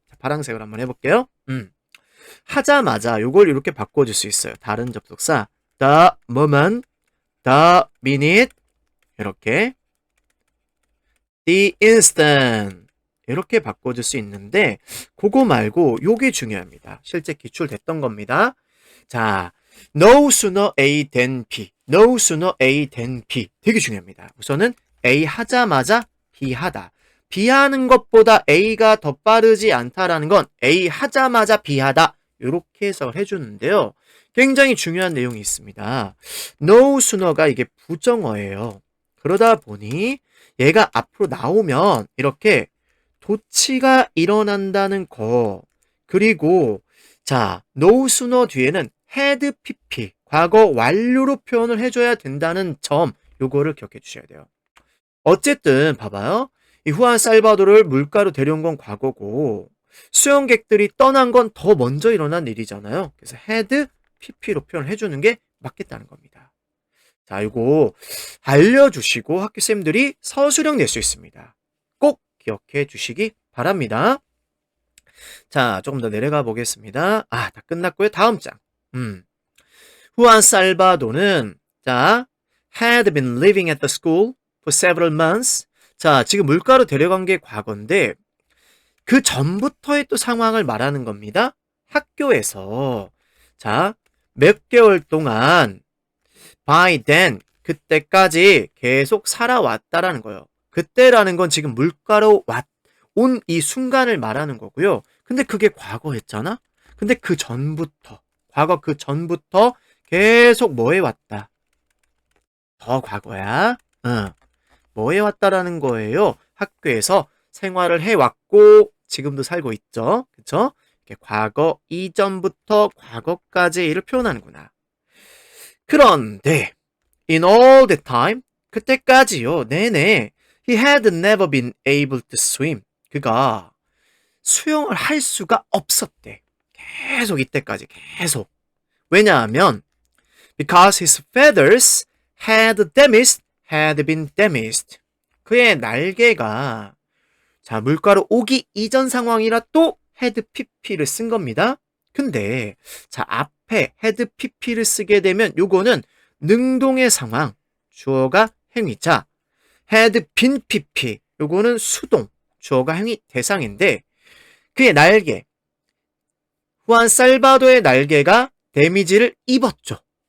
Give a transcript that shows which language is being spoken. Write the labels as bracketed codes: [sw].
[ko] 자, 파란색으로 한번 해볼게요. 하자마자 요걸 이렇게 바꿔줄 수 있어요. 다른 접속사 [en] the moment, the minute [ko] 이렇게 the instant 이렇게 바꿔줄 수 있는데, 그거 말고 요게 중요합니다. 실제 기출됐던 겁니다. [en] 자, no sooner A than B, no sooner A than B [ko] 되게 중요합니다. 우선은 A 하자마자 B 하다. B 하는 것보다 A가 더 빠르지 않다라는 건 A 하자마자 B 하다. 이렇게 해석을 해주는데요. 굉장히 중요한 내용이 있습니다. no sooner가 이게 부정어예요. 그러다 보니 얘가 앞으로 나오면 이렇게 도치가 일어난다는 거. 그리고 자, no sooner 뒤에는 had pp 과거 완료로 표현을 해줘야 된다는 점 요거를 기억해 주셔야 돼요. 어쨌든 봐봐요. 이 후안 살바도를 물가로 데려온 건 과거고 수영객들이 떠난 건 더 먼저 일어난 일이잖아요. 그래서 had pp로 표현을 해주는 게 맞겠다는 겁니다. 자, 이거 알려주시고 학교쌤들이 서술형 낼 수 있습니다. 꼭 기억해 주시기 바랍니다. 자, 조금 더 내려가 보겠습니다. 다 끝났고요. 다음 장. [en] 후안 살바도는 자, had been living at the school for several months. [ko] 자, 지금 물가로 데려간 게 과거인데 그 전부터의 또 상황을 말하는 겁니다. 학교에서 자, 몇 개월 동안 [en] by then [ko] 그때까지 계속 살아왔다라는 거예요. 그때라는 건 지금 물가로 온 이 순간을 말하는 거고요. 근데 그게 과거였잖아? 근데 그 전부터 과거 그 전부터 계속 뭐 해왔다? 더 과거야. 뭐 해왔다라는 거예요. 학교에서 생활을 해왔고 지금도 살고 있죠. 그쵸? 이렇게 과거 이전부터 과거까지를 표현하는구나. [en] 그런데 in all the time [ko] 그때까지요. 네네. [en] He had never been able to swim. [ko] 그가 수영을 할 수가 없었대. 계속 이때까지 계속. 왜냐하면 [en] because his feathers had been damaged. [ko] 그의 날개가 자, 물가로 오기 이전 상황이라 또 had pp를 쓴 겁니다. 근데 자, 앞에 had pp를 쓰게 되면 요거는 능동의 상황, 주어가 행위자, had been pp, 요거는 수동, 주어가 행위 대상인데 그의 날개, 후안 살바도의 날개가 데미지를 입었죠.